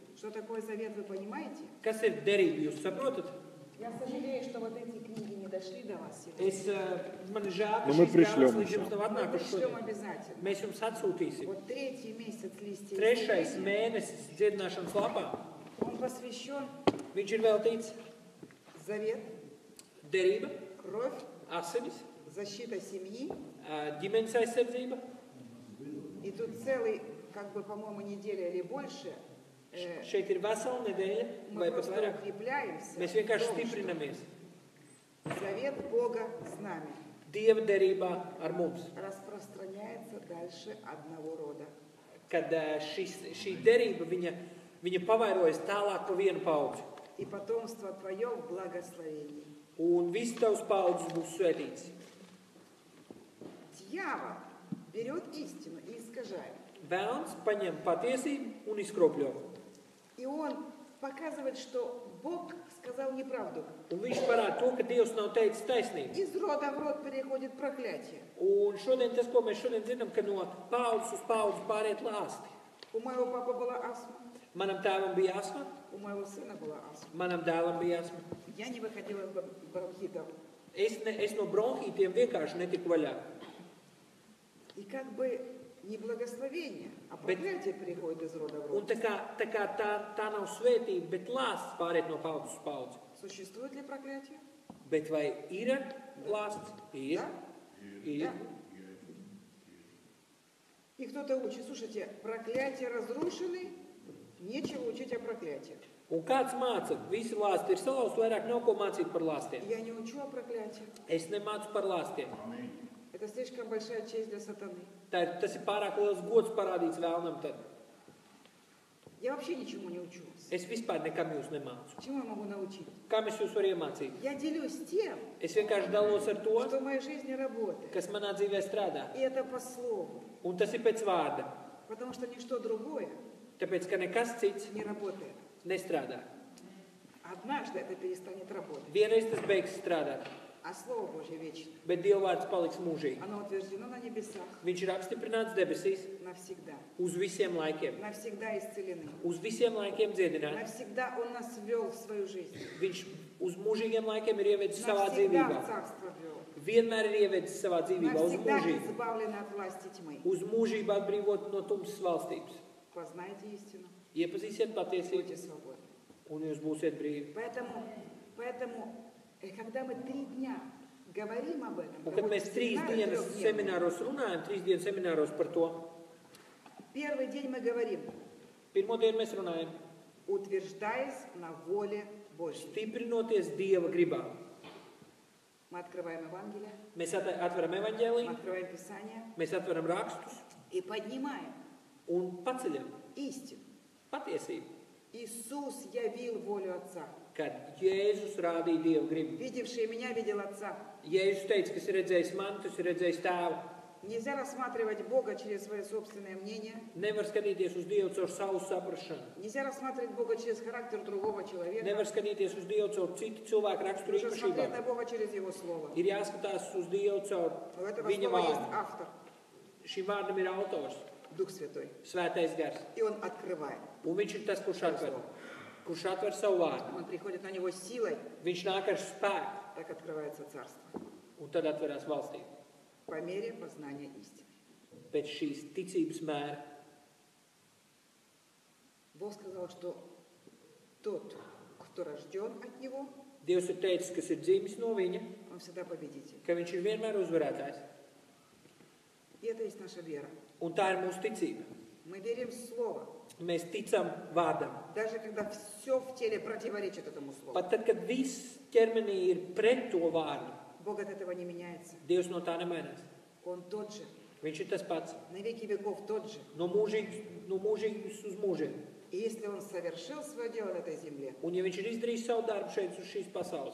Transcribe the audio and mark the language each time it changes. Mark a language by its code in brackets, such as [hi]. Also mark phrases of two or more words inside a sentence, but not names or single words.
[ru] Что такое завет, вы понимаете? [lv] Kas ir derība, jūs saprotat? [ru] Я сожалею, что вот эти книги не дошли до вас сегодня. [lv] Man ir žēl, ka Nu, mēs šīs prišļom grāmatas līdz jums nav [ru] Мы [lv] atnākušas [ru] пришлем [lv] šodien. [ru] обязательно. [lv] Mēs jums atsūtīsim. [ru] Вот третий месяц листья [lv] Trešais [ru] исцеления, [lv] mēnesis dziedināšanas lapā. [ru] он посвящен [lv] Viņš ir veltīts [ru] завет, [lv] derība, [ru] кровь, [lv] asinis, [ru] защита семьи. [lv] ģimenes aizsardzība. [ru] И тут целый, как бы, по-моему, неделя или больше, [lv] Šeit ir vesela nedēļa, [ru] мы [lv] vai pat [ru] просто [lv] vairāk. [ru] укрепляемся [lv] Mēs [ru] в [lv] vienkārši [ru] том, что [lv] stiprinamies [ru] завет Бога с нами [lv] Dieva derībā ar mums. [ru] распространяется дальше одного рода. [lv] Kad šī derība, viņa pavairojas tālāk pa vienu paudzi. [ru] И потомство твое в благословении. [lv] Un viss tavs paudzes būs svētīts. [ru] Дьявол берет истину и искажает. [lv] Vēlns paņem patiesību un izkropļo. [ru] И он показывает, что Бог сказал неправду. [lv] Un viņš parāda to, ka Dievs nav teicis taisnību. [ru] Из рода в род переходит проклятие. [lv] Un šodien tas, ko mēs šodien zinām, ka no paudzes uz paudzes pāriet lāsti. [ru] У моего папы была астма, [lv] Manam tēvam bija asma, [ru] у моего сына была астма. [lv] manam dēlam bija asma. [ru] Я не выходила из бронхитов. [lv] Es no bronhītiem vienkārši netiku vaļā. [ru] И как бы не благословение, а проклятие переходит из рода в [lv] Un [ru] род. [lv] tā kā tā nav svētība, bet lāsts pāriet no paudzes uz paudzi. [ru] Существует ли проклятие? [lv] Bet vai ir lāsts? Ir. [ru] Да? [lv] Ir. [ru] Да. И кто-то учит, слушайте, проклятия разрушены, нечего учить о проклятии. [lv] Un kāds māca, visi lāsti ir salauzti, vairāk nav ko mācīt par lāstiem. [ru] Я не учу о проклятии. [lv] Es nemācu par lāstiem. [ru] Это слишком большая честь для сатаны. [lv] Tas ir pārāk liels gods parādīts vēlnam tad. [ru] Я вообще ничему не учу. [lv] Es vispār nekam jūs nemācu. [ru] Чему я могу научить? [lv] Kā es jūs varu iemācīt? [ru] Я делюсь тем, [lv] Es vienkārši dalos ar to, [ru] что в моей жизни работает. [lv] kas manā dzīvē strādā. [ru] И это по слову. [lv] Un tas ir pēc vārda. [ru] Потому что ничто другое [lv] Tāpēc, ka nekas cits [ru] не работает. [lv] nestrādā. [ru] Однажды это перестанет работать. [lv] Vienreiz tas beigs strādāt, [ru] А Слово Божье вечно. [lv] bet Dieva vārds paliks mūžīgi. [ru] Оно утверждено на небесах [lv] Viņš ir apstiprināts debesīs [ru] навсегда. [lv] uz visiem laikiem. [ru] Навсегда исцелены. [lv] Uz visiem laikiem dziedināts. [ru] Навсегда Он нас ввел в свою жизнь. [lv] Viņš uz mūžīgiem laikiem ir ievedis savā [ru] Навсегда [lv] dzīvībā. [ru] в царство ввел. [lv] vienmēr ir ievedis savā dzīvībā uz [ru] навсегда [lv] mūžību. [ru] избавлены от власти тьмы. [lv] Uz mūžību atbrīvot no tumsas valstības. [ru] Познайте истину, [lv] Iepazīsiet patiesību, [ru] будьте свободны. [lv] un jūs būsiet brīvi. [ru] Поэтому, когда мы 3 дня говорим об этом, [lv] Un kad mēs 3 dienas semināros runājam, 3 dienas semināros par to, [ru] первый день мы говорим, [lv] pirmo dienu mēs runājam, [ru] утверждаясь на воле Божьей. [lv] stiprinoties Dieva gribā. [ru] Мы открываем Евангелие, [lv] Mēs atveram [ru] мы [lv] evaņģēliju, [ru] открываем Писание [lv] mēs atveram rakstus [ru] и поднимаем [lv] un paceļam [ru] истину. [lv] patiesību, [ru] Иисус явил волю Отца. [lv] kad Jēzus rādīja Dieva gribu. [ru] Видевший меня, видел Отца. [lv] Jēzus teica, kas ir redzējis mani, tas ir redzējis tēvu. [ru] Нельзя рассматривать Бога через свое собственное мнение. [lv] Nevar skatīties uz Dievu caur savu saprašanu. [ru] Нельзя рассматривать Бога через характер другого человека. [lv] Nevar skatīties uz Dievu caur citu cilvēku raksturu [ru] Нужно смотреть [lv] īpašībām. [ru] на Бога через Его Слово. [lv] Ir jāskatās uz Dievu caur [ru] У этого [lv] viņa [ru] слова есть [lv] vārdu. [ru] автор, [lv] Šim vārdam ir autors, [ru] Дух Святой. [lv] Svētais gars. [ru] И Он открывает. [lv] Un viņš ir tas, kurš atver savu vārdu. [ru] Он приходит на него силой, [lv] Viņš nāk ar spēku, [ru] так открывается Царство. [lv] un tad atverās valstība. [ru] По мере познания истины. [lv] Pēc šīs ticības mēra. [ru] Бог сказал, что тот, кто рожден от Него, [lv] Dievs ir teicis, kas ir dzimis no viņa, [ru] он всегда победитель. [lv] ka viņš ir vienmēr uzvarētājs. [ru] И это есть наша вера. [lv] Un tā ir mūsu ticība. [ru] Мы верим в Слово, [lv] Mēs ticam vārdam. [ru] даже когда все в теле противоречит этому Слову. [lv] Pat tad, kad viss ķermenī ir pret to vārdu, [ru] Бог от этого не меняется. [lv] Dievs no tā nemainās. [ru] Он тот же, [lv] Viņš ir tas pats. [ru] на веки веков тот же. [lv] No mūžības uz mūžiem. [ru] И если Он совершил свое дело на этой земле [lv] Un ja viņš ir izdarījis savu darbu šeit uz šīs pasaules,